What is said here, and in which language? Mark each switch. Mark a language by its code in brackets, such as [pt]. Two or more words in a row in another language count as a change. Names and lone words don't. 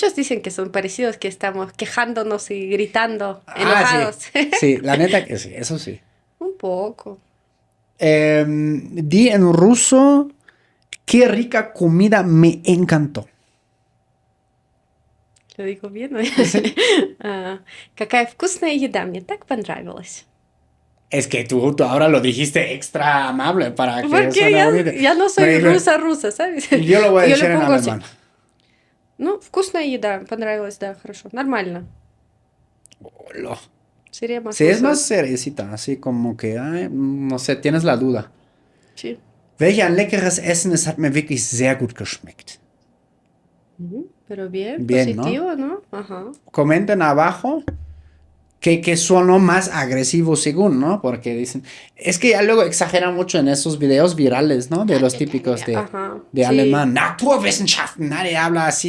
[es] Muchos dicen que son parecidos, que estamos quejándonos y gritando, Ah, sí. enojados. Sí, la neta que sí, eso sí. Un poco. Di en ruso, qué rica comida me encantó. Lo digo bien, ¿no? Sí. [ru] Какая вкусная еда, мне так понравилось. Es que tú ahora lo dijiste extra amable para que Porque suene bonito. ya no soy Pero rusa, ¿sabes? yo lo voy a Yo decir le en pongo así. alemán. Ну, вкусная еда, понравилось, да, хорошо. Нормально. [es] Hola. Sería más Sí, es ruso más eso. seriecita, así como que, ay, no sé, tienes la duda. Sí. [de] Welch ein leckeres Essen, es hat mir wirklich sehr gut geschmeckt. [es] Ujú. Pero bien, Bien, ¿no? positivo, ¿no? Ajá. Comenten abajo que sonó más agresivo según, ¿no? Porque dicen, es que ya luego exageran mucho en esos videos virales, ¿no? De los típicos Ajá. de Sí, alemán. Naturwissenschaften, nadie habla así.